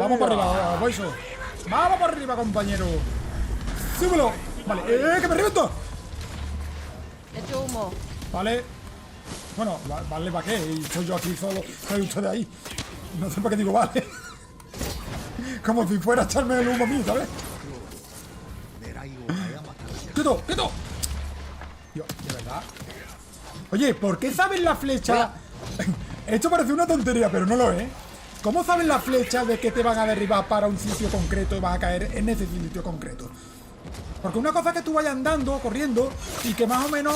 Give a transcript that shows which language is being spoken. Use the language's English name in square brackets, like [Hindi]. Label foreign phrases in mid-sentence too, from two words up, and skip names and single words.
[Spanish] Vamos para arriba, Boiso. Vamos para arriba, compañero. ¡Súbelo! Vale, que me reviento. He hecho humo. Vale. Bueno, vale, ¿para qué? Y soy yo aquí solo. Soy usted de ahí. No sé para qué digo vale. Como si fuera a echarme el humo a mí, ¿sabes? [Japanese] 狙いを誤った。 [Spanish] ¡Quieto! ¡Quieto! Tío, de verdad. Oye, ¿por qué saben la flecha? Esto parece una tontería, pero no lo es. ¿Cómo saben la flecha de que te van a derribar para un sitio concreto y vas a caer en ese sitio concreto? Porque una cosa es que tú vayas andando, corriendo, y que más o menos...